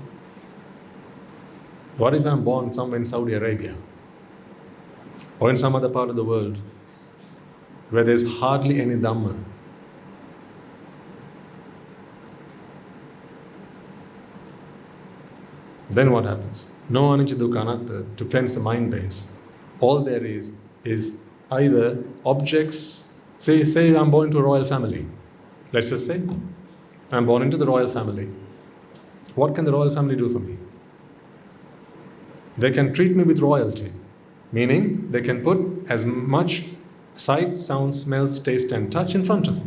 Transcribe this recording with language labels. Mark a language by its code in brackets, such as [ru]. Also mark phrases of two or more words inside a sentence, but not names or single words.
[en] What if I'm born somewhere in Saudi Arabia or in some other part of the world where there's hardly any Dhamma? Then what happens? No [pi] anicca dukkha anatta, [en] to cleanse the mind base. All there is either objects. Say I'm born into a royal family. Let's just say I'm born into the royal family. What can the royal family do for me? They can treat me with royalty, meaning they can put as much sight, sound, smells, taste and touch in front of me.